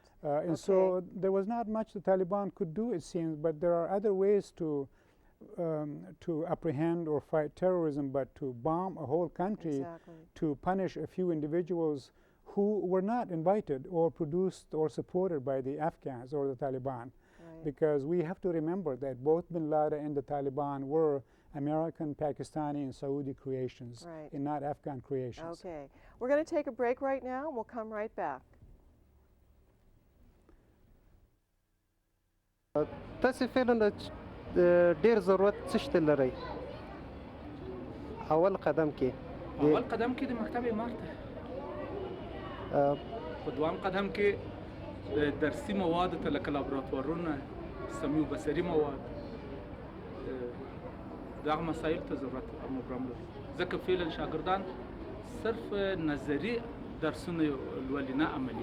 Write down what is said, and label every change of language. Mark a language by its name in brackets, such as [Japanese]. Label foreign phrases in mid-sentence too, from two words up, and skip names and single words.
[English] And so there was not much the Taliban could do, it seems, but there are other ways to apprehend or fight terrorism, but to bomb a whole country, to punish a few individuals who were not invited or produced or supported by the Afghans or the Taliban. Right. Because we have to remember that both bin Laden and the Taliban were American, Pakistani, and Saudi creations, and not Afghan creations. Okay. We're going to take a break right now, and we'll come right back. [Pashto] تاسو فعلا ډیر ضرورت څه شته لري اول قدم کې د مکتب عمارت په دوام قدم کې د درسي مواد ته لکه لابراتوارونه سمعي و بصري مواد دغه مسایل ته ضرورت مبرم لري ځکه فعلا شاګردان صرف نظري درسونه لولي نه عملي.